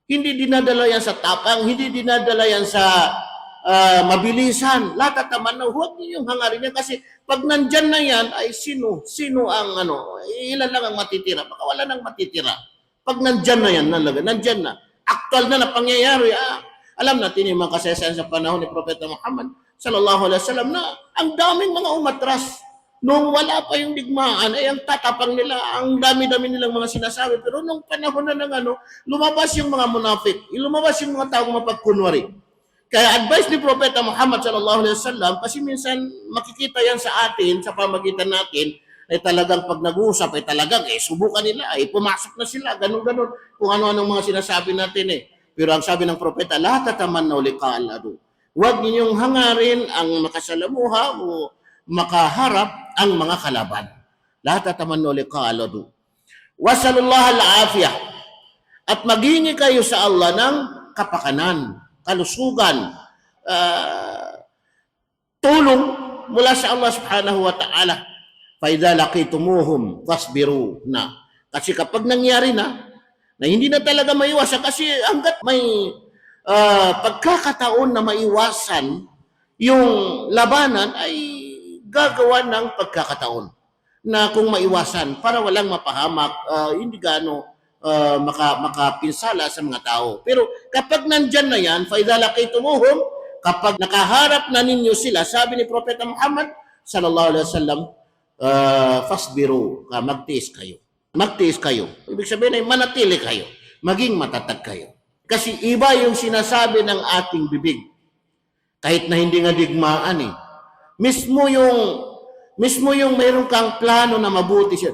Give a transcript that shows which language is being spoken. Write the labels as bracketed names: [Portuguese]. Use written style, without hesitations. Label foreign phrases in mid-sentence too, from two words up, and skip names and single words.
[Filipino] Hindi dinadala yan sa tapang, hindi dinadala yan sa mabilisan. [Arabic] لا تتمنوا, [Filipino] huwag ninyong hangarin yan kasi pag nandyan na yan, ay sino ang ilan lang ang matitira. Baka wala nang matitira. Pag nandyan na yan, nandyan na. Aktual na pangyayari. Alam natin yung mga kasaysayan sa panahon ni Propeta Muhammad [Arabic] صلى الله عليه وسلم [Filipino] na ang daming mga umatras. Nung wala pa yung digmaan, ay ang tatapang nila, ang dami-dami nilang mga sinasabi. Pero nung panahon na ng lumabas yung mga munafik, lumabas yung mga taong mapagkunwari. Kaya advice ni Propeta Muhammad [Arabic] صلى الله عليه وسلم, [Filipino] kasi minsan makikita yan sa atin, sa pamagitan natin, ay talagang pag nag-uusap, ay talagang subukan nila, ay pumasok na sila, ganun-ganun, kung ano-anong mga sinasabi natin eh. Pero ang sabi ng Propeta, [Arabic] لا تتمنوا لقاء العدو. [Filipino] Huwag ninyong hangarin ang makasalamuha o makaharap ang mga kalaban. [Arabic] لا تتمنوا لقاء العدو. واسألوا الله العافية. [Filipino] At maghingi kayo sa Allah ng kapakanan, kalusugan, tulong mula sa Allah [Arabic] سبحانه وتعالى. فإذا لقيتموهم فاصبروا na. [Filipino] Kasi kapag nangyari na hindi na talaga maiwasan, kasi hanggat may pagkakataon na maiwasan yung labanan, ay gagawa ng pagkakataon na kung maiwasan para walang mapahamak, hindi gaano makapinsala sa mga tao. Pero kapag nandyan na yan, [Arabic] فَإِذَا لَقِيتُمُوهُمْ, [Filipino] kapag nakaharap na ninyo sila, sabi ni Propeta Muhammad [Arabic] صلى الله عليه وسلم, [Filipino] fasbiru, magtiis kayo. Magtiis kayo. Ibig sabihin ay manatili kayo. Maging matatag kayo. Kasi iba yung sinasabi ng ating bibig. Kahit na hindi nga digmaan eh. Mismo yung mayroon kang plano na mabuti siya.